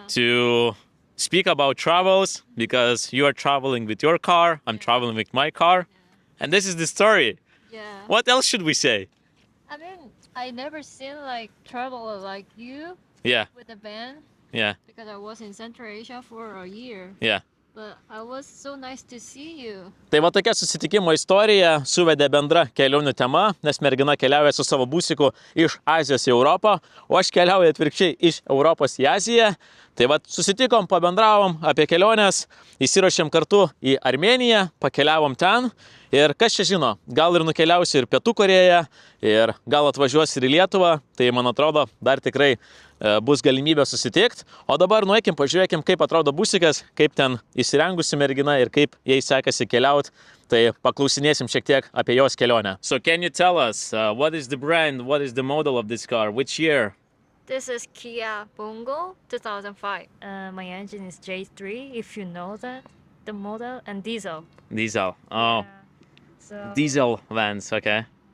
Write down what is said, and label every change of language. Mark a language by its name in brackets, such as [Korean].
[English] to speak about travels because you are traveling with your car, I'm traveling with my car, and this is the story. Yeah. What else should we say? I mean, I never seen like traveler like you Yeah, with a band yeah, because I was in Central Asia for a year. yeah. But I was so nice to see you. [Lithuanian] Tai va tokia susitikimo istorija suvedė bendra kelionių tema, nes mergina keliauja su savo busiku iš Azijos į Europą, o aš keliauju atvirkščiai iš Europos į Aziją. Tai va susitikom, pabendravom apie keliones, įsiruošėm kartu į Armėniją, pakeliavom ten ir kas čia žino, gal ir nukeliausiu ir Pietų Korėją, ir gal atvažiuosiu ir į Lietuvą, tai man atrodo dar tikrai bus galimybė susitikti. O dabar nueikim, pažiūrėkim, kaip atrodo busikas, kaip ten įsirengusi mergina ir kaip jai sekasi keliauti. Tai paklausinėsim šiek tiek apie jos kelionę. [English] So can you tell us what is the brand, what is the model of this car, which year? This is Kia Bongo 2005. My engine is J3, if you know that, the model, and diesel. Diesel. Oh, Yeah. So, diesel vans, okay.